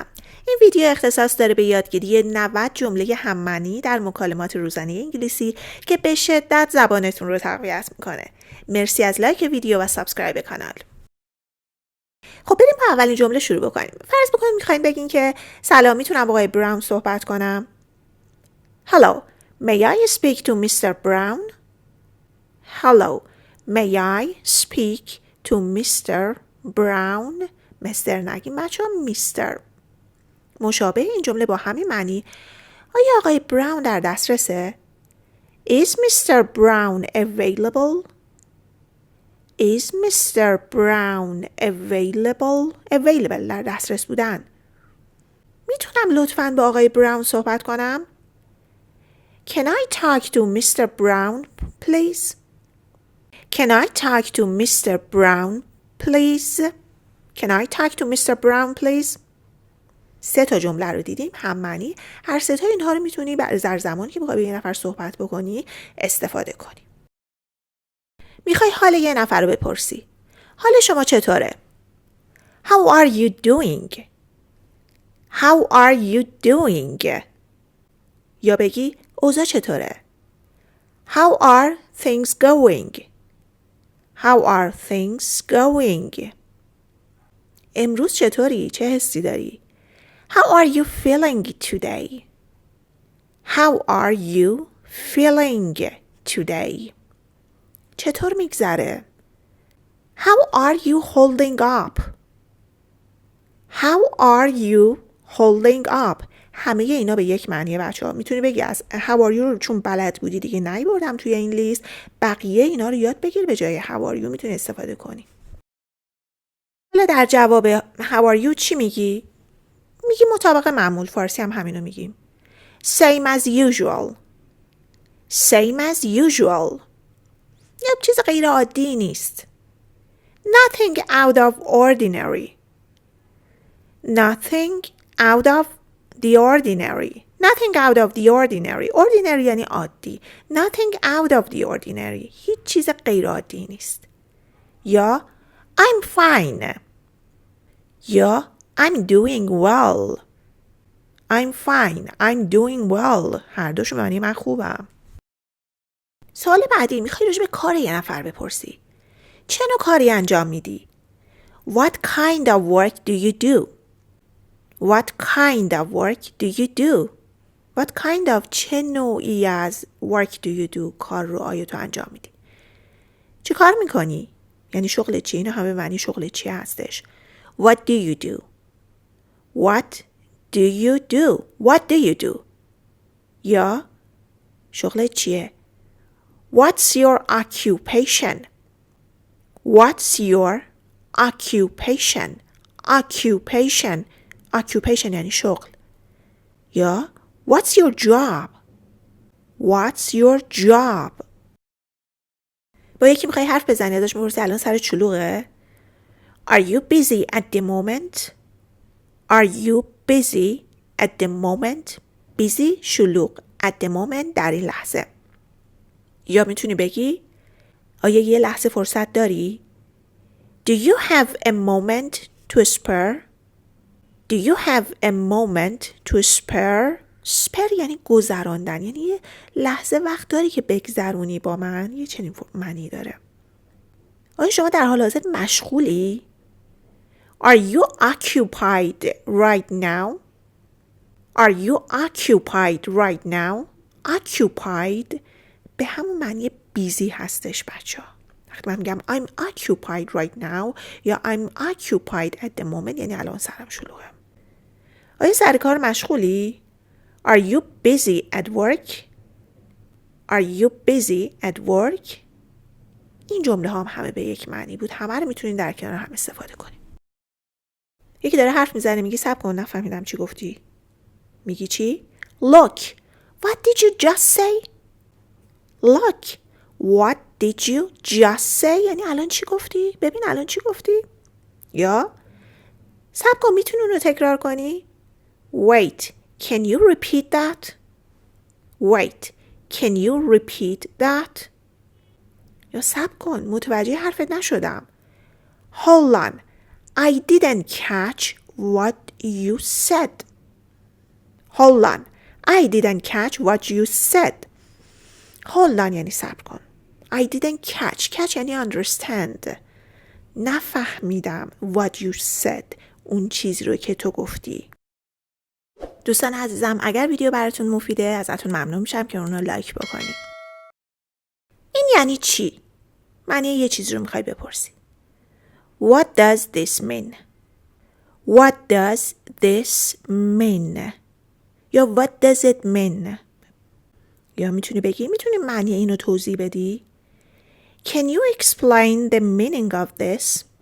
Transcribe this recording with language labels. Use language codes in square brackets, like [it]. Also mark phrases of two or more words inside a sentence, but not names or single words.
[fa] این ویدیو اختصاص داره به یادگیری 90 جمله هم‌معنی در مکالمات روزانه انگلیسی که به شدت زبانتون رو تقویت میکنه. مرسی از لایک ویدیو و سابسکرایب کانال. خب بریم با اولین جمله شروع بکنیم. فرض بکنیم میخواین بگین که سلام، میتونم با آقای براون صحبت کنم؟ [en] Hello, may I speak to Mr. Brown? Hello, may I speak to Mr. Brown? [fa] مستر نگیم بچه ها، میستر. مشابه این جمله با همین معنی. آیا آقای براون در دسترسه؟ [en] Is Mr. Brown available? Is Mr. Brown available? [fa] Available در دسترس بودن. میتونم لطفاً با آقای براون صحبت کنم؟ [en] Can I talk to Mr. Brown, please? Can I talk to Mr. Brown, please? Can I talk to Mr. Brown, please? [fa] 3 تا جمله رو دیدیم هم معنی. هر 3 تا اینها رو میتونی در زمانی که بخوای با یه نفر صحبت بکنی استفاده کنی. میخوای حال یه نفر رو بپرسی. حال شما چطوره؟ [en] How are you doing? How are you doing? [fa] یا بگی اوضاع چطوره؟ [en] How are things going? How are things going? [fa] امروز چطوری؟ چه حسی داری؟ [en] How are you feeling today? How are you feeling today? [fa] چطور میگذره؟ [en] How are you holding up? How are you holding up? [fa] همه اینا به یک معنیه بچه ها. میتونی بگی از [en] how are you [fa] رو چون بلد بودی دیگه نیبردم توی این لیست، بقیه اینا رو یاد بگیر به جای [en] how are you [fa] میتونی استفاده کنی. حالا در جواب [en] how are you [fa] چی میگی؟ میگی مطابق معمول، فارسی هم همینو میگیم. [en] Same as usual. Same as usual. [fa] یه چیز غیر عادی نیست. [en] Nothing out of ordinary. Nothing out of the ordinary. Nothing out of the ordinary. [fa] Ordinary یعنی عادی. [en] Nothing out of the ordinary. [fa] هیچ چیز غیر عادی نیست. یا [en] I'm fine. یا I'm doing well. I'm fine. I'm doing well. [fa] هر دوش معنی من خوبم. سوال بعدی، میخوای راجع به کار یه نفر بپرسی. چه نوع کاری انجام میدی؟ [en] What kind of work do you do? What kind of work do you do? What kind of [fa] چه نوعی از [en] work do you do؟ [fa] کار رو آیا تو انجام میدی؟ چه کار میکنی؟ یعنی شغل چی؟ اینا همه معنی شغل چی هستش. [en] What do you do? What do you do? What do you do? [fa] یا شغل چیه؟ [en] What's your occupation? What's your occupation? [fa] Occupation. Occupation یعنی شغل. [en] یا What's your job? What's your job? [fa] با یکی میخوای حرف بزنی ازش میپرسی الان سر چلوغه؟ [en] Are you busy at the moment? Are you busy at the moment? [fa] Busy شلوغ. [en] At the moment [fa] در این لحظه. یا میتونی بگی آیا یه لحظه فرصت داری؟ [en] Do you have a moment to spare? Do you have a moment to spare? [fa] spare یعنی گذراندن، یعنی یه لحظه وقت داری که بگذرونی با من. یه چنین معنی داره. آیا شما در حال حاضر مشغولی؟ [en] Are you occupied right now? Are you occupied right now? [fa] Occupied به همون معنی بیزی هستش بچه ها. وقتی من میگم [en] I'm occupied right now یا I'm occupied at the moment [fa] یعنی الان سرم شلوغه. آیا سر کار مشغولی؟ [en] Are you busy at work? Are you busy at work? [fa] این جمله ها هم همه به یک معنی بود. همه رو میتونین در کنار هم استفاده کنیم. یکی داره حرف میزنه میگی صبر کن نفهمیدم چی گفتی. میگی چی؟ [en] Look, what did you just say? Look, what did you just say? [fa] یعنی الان چی گفتی؟ ببین الان چی گفتی؟ یا صبر کن میتونی اون رو تکرار کنی؟ [en] Wait, can you repeat that? Wait, Can you repeat that? [fa] یا صبر کن متوجه حرفت نشدم. [en] Hold on. I didn't catch what you said. Hold on. I didn't catch what you said. Hold on [fa] یعنی صبر کن. [en] I didn't catch یعنی understand. نفهمیدم what you said. [fa] اون چیزی رو که تو گفتی. دوستان عزیزم اگر ویدیو براتون مفیده ازتون ممنون میشم که اون رو لایک بکنید. این یعنی چی؟ معنی یه چیز رو میخوای بپرسی. [en] What does this mean? What does this mean? یا what does it mean? [fa] یا میتونی معنی اینو توضیح بدی؟ [en] Can you explain the meaning of this?